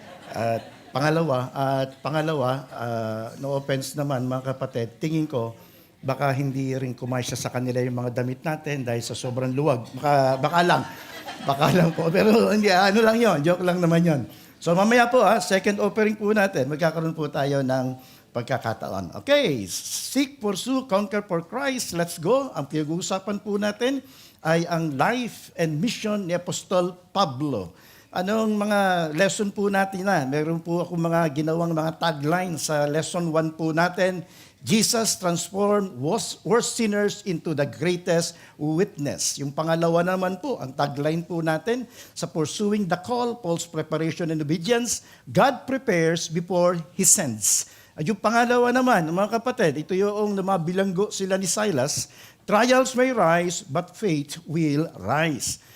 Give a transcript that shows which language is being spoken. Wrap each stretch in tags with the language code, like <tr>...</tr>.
<tl>At pangalawa,</tl> <en>no offense</en> <tl>naman mga kapatid, tingin ko baka hindi rin kumasya sa kanila yung mga damit natin dahil sa sobrang luwag. Baka lang po. Pero hindi, ano lang yon, joke lang naman yon. So mamaya po, second offering po natin, magkakaroon po tayo ng pagkakataon.</tl> <en>Okay, seek, pursue, conquer for Christ. Let's go.</en> <tl>Ang pinag-uusapan po natin ay ang life and mission ni Apostol Pablo. Anong mga lesson po natin na? Meron po ako mga ginawang mga tagline sa lesson 1 po natin.</tl> <en>Jesus transformed worst sinners into the greatest witness.</en> <tl>Yung pangalawa naman po, ang tagline po natin sa</tl> <en>pursuing the call, Paul's preparation and obedience, God prepares before He sends.</en> <tl>At yung pangalawa naman, mga kapatid, ito yung namabilanggo sila ni Silas,</tl> <en>trials may rise, but faith will rise.</en>